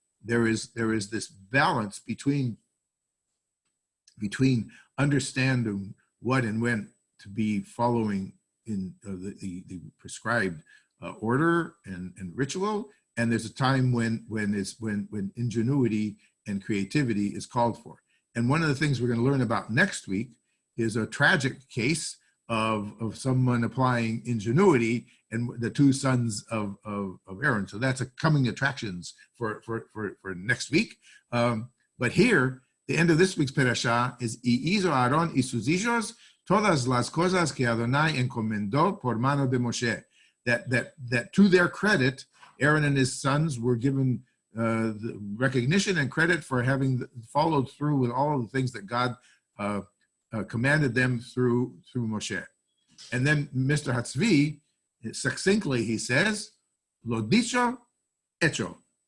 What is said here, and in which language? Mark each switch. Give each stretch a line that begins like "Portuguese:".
English: There is this balance between understanding what and when to be following in the prescribed order and ritual, and there's a time when ingenuity and creativity is called for. And one of the things we're going to learn about next week is a tragic case of someone applying ingenuity and the two sons of Aaron. So that's a coming attractions for next week. But here, The end of this week's Perasha is
Ladino: Y hizo Aarón y sus hijos todas las cosas que Adonai encomendó por mano de Moshe.
English: That to their credit, Aaron and his sons were given the recognition and credit for having followed through with all of the things that God commanded them through Moshe. And then Mr. Hatzvi, succinctly, he says,
Ladino: Lo dicho, hecho.